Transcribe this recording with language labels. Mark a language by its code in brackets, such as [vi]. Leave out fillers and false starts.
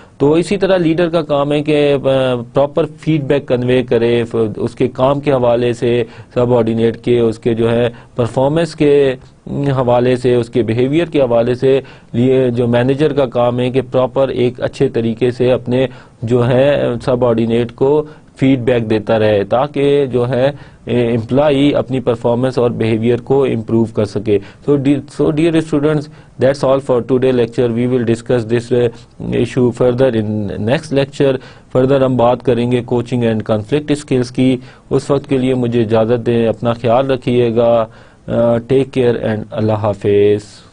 [ur] تو اسی طرح لیڈر کا کام ہے کہ پراپر فیڈ بیک کنوے کرے اس کے کام کے حوالے سے, سب آرڈینیٹ کے, اس کے جو ہے پرفارمنس کے حوالے سے, اس کے بیہیویئر کے حوالے سے. لیے جو مینیجر کا کام ہے کہ پراپر ایک اچھے طریقے سے اپنے جو ہے سب آرڈینیٹ کو فیڈ بیک دیتا رہے تاکہ جو ہے امپلائی اپنی پرفارمنس اور بیہیویئر کو امپروو کر سکے. [en] So dear students, that's all for today lecture. We will discuss this issue further in next lecture. [ur] Further ہم بات کریں گے کوچنگ اینڈ کنفلکٹ اسکلس کی. اس وقت کے لیے مجھے اجازت دیں, اپنا خیال رکھیے گا. [en] take care [ur] اینڈ اللہ حافظ.